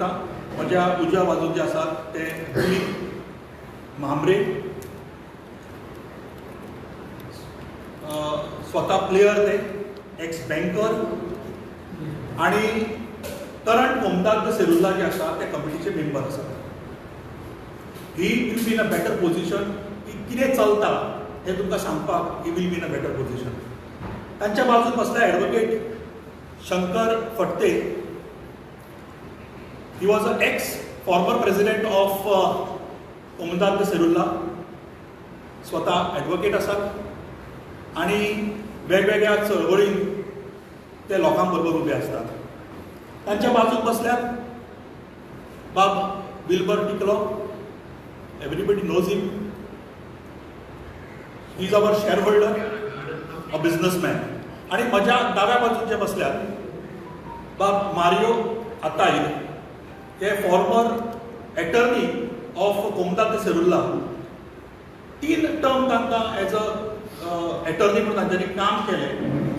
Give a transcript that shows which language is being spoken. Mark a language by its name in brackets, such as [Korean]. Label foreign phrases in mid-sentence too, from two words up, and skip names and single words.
[Konkani] म्हज्या उजव्या बाजून जे आसात ते दिलीप म्हांबरे, स्वता प्लेयर ते, [English] ex banker [Konkani] आनी करंट कोमुनिदाद सेरुल्ला जे आसा ते कमिटीचे मेंबर आसात. [English] he will be in a better position [Konkani] की कितें चलता हें तुमकां सांगपाक [English] he will be in a better position. [Konkani] तांच्या बाजून बसला एडवोकेट शंकर फडते. [English] He was an ex-former president of कोमुनिदाद सेरुल्ला. [Konkani] स्वतः ॲडवोकेट आसात आनी वेगवेगळ्या चळवळींत ते लोकां बरोबर उबे आसतात. तांच्या बाजूक बसल्यात बाब विल्बर टिकलो. [English] everybody knows him. he is our shareholder, a businessman. [Konkani] आनी म्हज्या दाव्या बाजूक जे बसल्यात बाब मारियो आताईर. [English] हे former attorney of कोमुनिदाद सेरुल्ला. [Konkani] 3 टर्म तांकां [English] as a attorney [Konkani] म्हणून तांच्यांनी काम केलें.